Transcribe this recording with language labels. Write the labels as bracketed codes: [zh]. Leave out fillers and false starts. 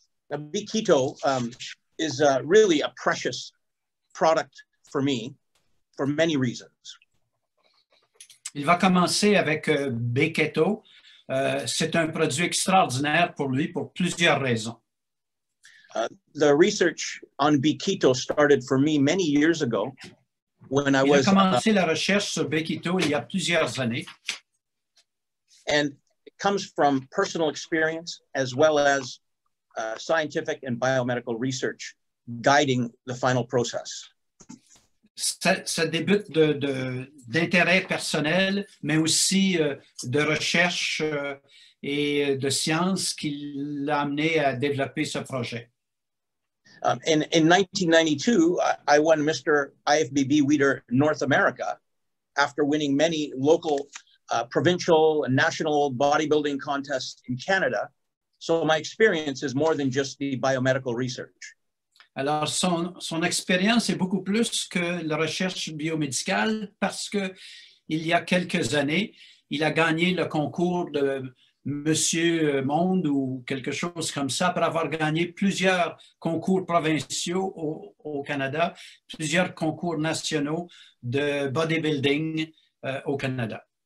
[en] Now, B-keto is really a precious product for me for many reasons. [fr] Il va commencer avec B-keto. C'est un produit extraordinaire pour lui pour plusieurs raisons. [en] The research on B-keto started for me many years ago when I was. [fr] Il a commencé la recherche sur B-keto il y a plusieurs années. [en] And it comes from personal experience as well as scientific and biomedical research guiding the final process. [fr] Ça débute d'intérêt personnel, mais aussi de recherche et de science qui l'a amené à développer ce projet. [en] In 1992, I won Mr. IFBB Leader North America after winning many local, provincial, and national bodybuilding contests in Canada. So my experience is more than just the biomedical research. [fr] Alors, son expérience est beaucoup plus que la recherche biomédicale parce que il y a quelques années, il a gagné le concours de Monsieur Monde ou quelque chose comme ça après avoir gagné plusieurs concours provinciaux au Canada, plusieurs concours nationaux de bodybuilding au Canada.